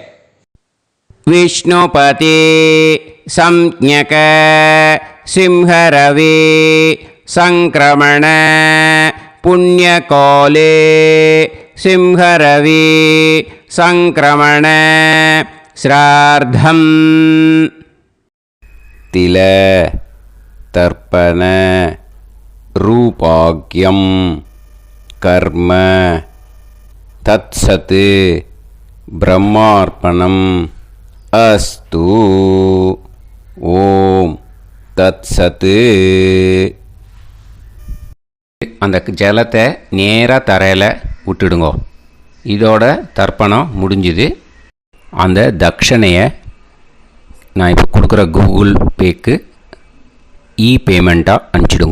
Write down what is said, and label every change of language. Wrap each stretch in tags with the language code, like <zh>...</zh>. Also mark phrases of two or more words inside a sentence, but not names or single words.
<sa>विष्णुपते संज्ञक सिंहरवे संक्रमण पुण्यकाले सिंहरवे संक्रमण श्राद्धं तिल तर्पण रूपाग्यं कर्म तत्सत् ब्रह्मार्पणम् अस्तु ॐ तत्सत्.</sa> <ta>அந்த ஜலத்தை நேராக தரையில் விட்டுடுங்க. இதோட தர்ப்பணம் முடிஞ்சுது. அந்த தட்சணையை நான் இப்போ கொடுக்குற கூகுள் பேக்கு பேமெண்ட்டாக அனுப்பிச்சிடுங்க.</ta>